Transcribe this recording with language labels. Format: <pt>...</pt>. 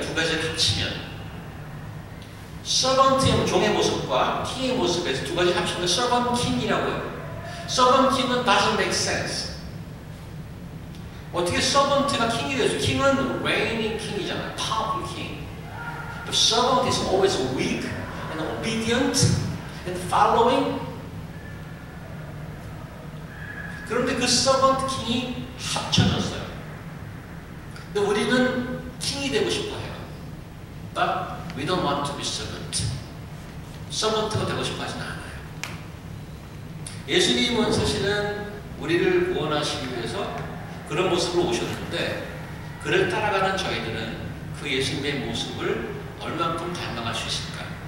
<ko>두 가지를 합치면 servant의 종의 모습과 king의 모습에서 두 가지 합치면 servant king이라고 해요.</ko> <en>servant king은 doesn't make sense.</en> <ko>어떻게 servant가 king이 되죠?</ko> <en>king은 reigning king이잖아요. powerful king. The servant is always weak and obedient and following.</en> <ko>그런데 그 servant king이 합쳐졌어요. 근데 우리는 킹이 되고 싶어 해요.</ko> <en>But we don't want to be servant.</en> <ko>servant가 되고 싶어 하진 않아요. 예수님은 사실은 우리를 구원하시기 위해서 그런 모습으로 오셨는데 그를 따라가는 저희들은 그 예수님의 모습을 얼만큼 닮아갈 수 있을까?</ko>